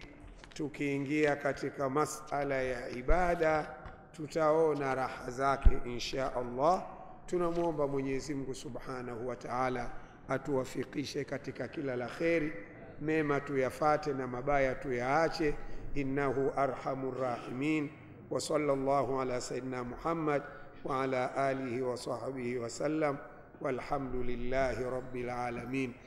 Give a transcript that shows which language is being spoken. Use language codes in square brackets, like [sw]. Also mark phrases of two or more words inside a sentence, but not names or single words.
[sw] Tukiingia katika masala ya ibada, tutaona raha zake [ar] إن شاء الله. [sw] Tunamwomba Mwenyezi Mungu [ar] سبحانه وتعالى [sw] atuwafikishe katika kila la kheri, mema tuyafate na mabaya tuyaache. [ar] إنه أرحم الراحمين وصلى الله على سيدنا محمد وعلى آله وصحبه وسلم والحمد لله رب العالمين.